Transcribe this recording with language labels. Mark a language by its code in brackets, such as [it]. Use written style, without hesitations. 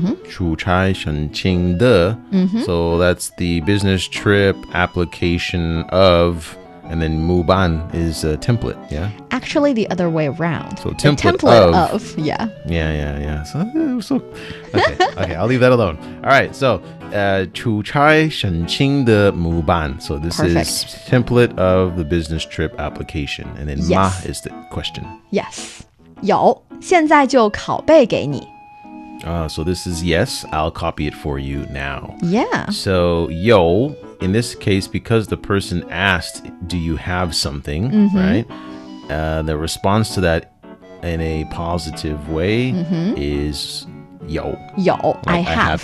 [zh] 出差申请的. [en] So that's the business trip application of, and then 模板 is a template, yeah? Actually, the other way around. So The template of, yeah. Yeah. So okay, I'll leave that alone. All right, so [zh] 出差申请的模板. [en] So this Perfect. is template of the business trip application, and then Yes. ma is the question. [zh] Yes. 有，现在就拷贝给你。 [en] So this is yes. I'll copy it for you now. Yeah. So yo, in this case, because the person asked, do you have something, right? The response to that in a positive way is yo. Yo, I have